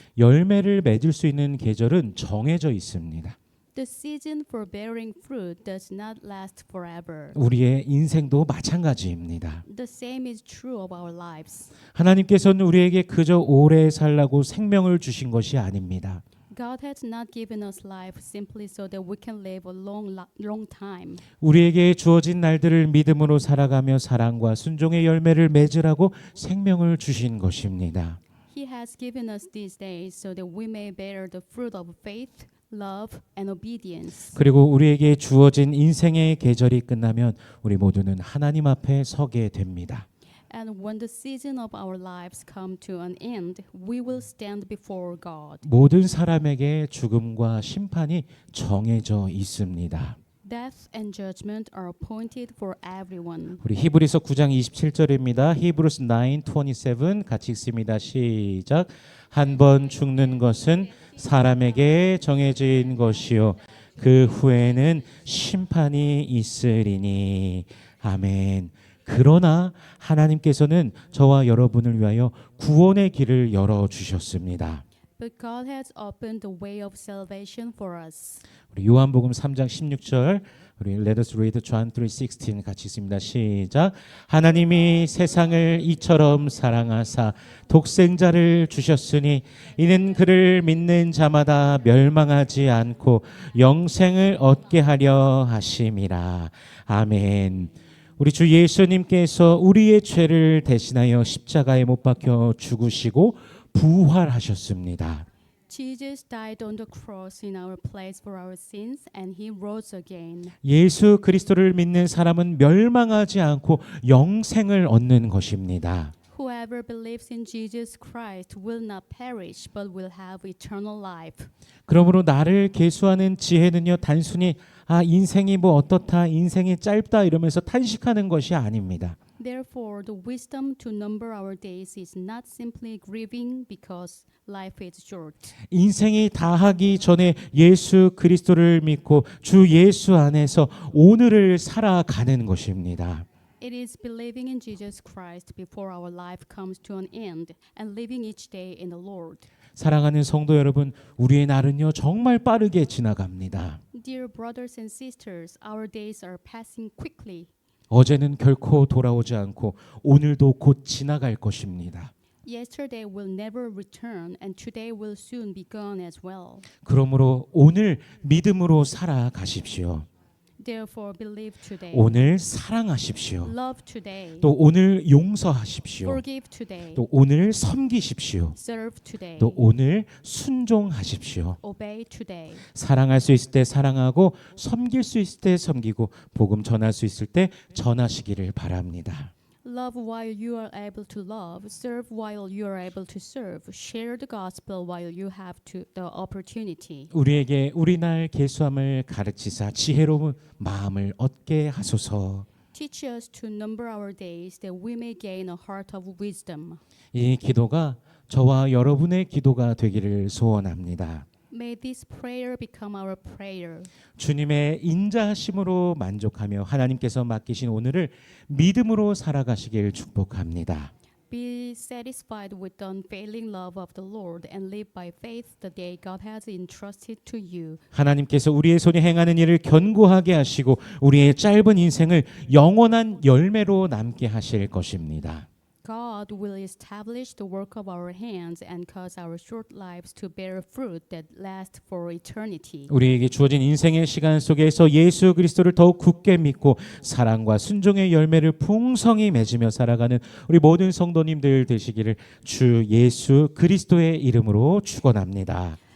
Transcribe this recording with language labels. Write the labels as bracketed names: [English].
[Korean] 열매를 맺을 수 있는 계절은 정해져 있습니다. [English] The season for bearing fruit does not last forever. [Korean] 우리의 인생도 마찬가지입니다. [English] The same is true of our lives. [Korean] 하나님께서는 우리에게 그저 오래 살라고 생명을 주신 것이 아닙니다. [English] God has not given us life simply so that we can live a long time. [Korean] 우리에게 주어진 날들을 믿음으로 살아가며 사랑과 순종의 열매를 맺으라고 생명을 주신 것입니다. [English] He has given us these days so that we may bear the fruit of faith, love, and obedience. [Korean] 그리고 우리에게 주어진 인생의 계절이 끝나면 우리 모두는 하나님 앞에 서게 됩니다. [English] And when the season of our lives come to an end, we will stand before God. [Korean] 모든 사람에게 죽음과 심판이 정해져 있습니다. [English] Death and judgment are appointed for everyone. [Korean] 우리 히브리서 9장 27절입니다. Hebrews 9:27 같이 읽습니다. 시작. 한 번 죽는 것은 사람에게 정해진 것이요 그 후에는 심판이 있으리니. 아멘. 그러나 하나님께서는 저와 여러분을 위하여 구원의 길을 열어 주셨습니다. [English] But God has opened the way of salvation for us. [Korean] 우리 요한복음 3장 16절 우리 [English] Let us read John 3:16 [Korean] 같이 읽습니다. 시작. 하나님이 세상을 이처럼 사랑하사 독생자를 주셨으니 이는 그를 믿는 자마다 멸망하지 않고 영생을 얻게 하려 하심이라. 아멘. 우리 주 예수님께서 우리의 죄를 대신하여 십자가에 못 박혀 죽으시고 부활하셨습니다. [English] Jesus died on the cross in our place for our sins and he rose again. [Korean] 예수 그리스도를 믿는 사람은 멸망하지 않고 영생을 얻는 것입니다. [English] Whoever believes in Jesus Christ will not perish but will have eternal life. [Korean] 그러므로 나를 계수하는 지혜는요 단순히 인생이 뭐 어떻다 인생이 짧다 이러면서 탄식하는 것이 아닙니다. [English] Therefore, the wisdom to number our days is not simply grieving because life is short. [Korean] 인생이 다하기 전에 예수 그리스도를 믿고 주 예수 안에서 오늘을 살아가는 것입니다. [English] It is believing in Jesus Christ before our life comes to an end and living each day in the Lord. [Korean] 사랑하는 성도 여러분, 우리의 날은요 정말 빠르게 지나갑니다. [English] Dear brothers and sisters, our days are passing quickly. [Korean] 어제는 결코 돌아오지 않고 오늘도 곧 지나갈 것입니다. [English] Yesterday will never return and today will soon be gone as well. [Korean] 그러므로 오늘 믿음으로 살아가십시오. [English] Therefore, believe today. [Korean] 오늘 사랑하십시오. [English] Love today. [Korean] 또 오늘 용서하십시오. [English] Forgive today. [Korean] 또 오늘 섬기십시오. [English] Serve today. [Korean] 또 오늘 순종하십시오. [English] Obey today. [Korean] 사랑할 수 있을 때 사랑하고 섬길 수 있을 때 섬기고 복음 전할 수 있을 때 전하시기를 바랍니다. [English] Love while you are able to love. Serve while you are able to serve. Share the gospel while you have the opportunity. [Korean] 우리에게 우리날 계수함을 가르치사 지혜로운 마음을 얻게 하소서. [English] Teach us to number our days that we may gain a heart of wisdom. [Korean] 이 기도가 저와 여러분의 기도가 되기를 소원합니다. [English] May this prayer become our prayer. [Korean] 주님의 인자하심으로 만족하며 하나님께서 맡기신 오늘을 믿음으로 살아가시길 축복합니다. [English] Be satisfied with the unfailing love of the Lord and live by faith the day God has entrusted to you. [Korean] 하나님께서 우리의 손이 행하는 일을 견고하게 하시고 우리의 짧은 인생을 영원한 열매로 남게 하실 것입니다. [English] God will establish the work of our hands and cause our short lives to bear fruit that last for eternity. [Korean] 우리에게 주어진 인생의 시간 속에서 예수 그리스도를 더욱 굳게 믿고 사랑과 순종의 열매를 풍성히 맺으며 살아가는 우리 모든 성도님들 되시기를 주 예수 그리스도의 이름으로 축원합니다.